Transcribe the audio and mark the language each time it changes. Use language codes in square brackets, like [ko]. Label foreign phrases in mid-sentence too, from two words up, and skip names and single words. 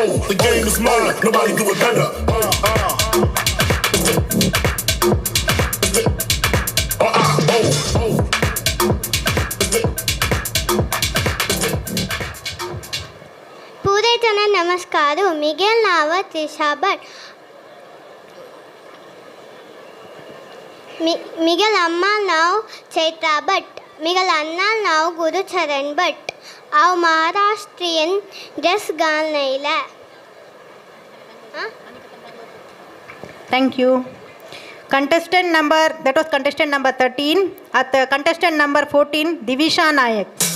[en] The game is mine. Nobody do it better. [kok] पूरे जना नमस्कार. मिगेल नाव त्रिशा भट. मिगेल अम्मा नाव चैत्रा भट. मिगेल अन्ना नाव गुरुचरण भट. हांव महाराष्ट्रीयन ड्रेस घालून आयला. [en] Thank you. Contestant number 13. At contestant number 14, Divisha Nayak.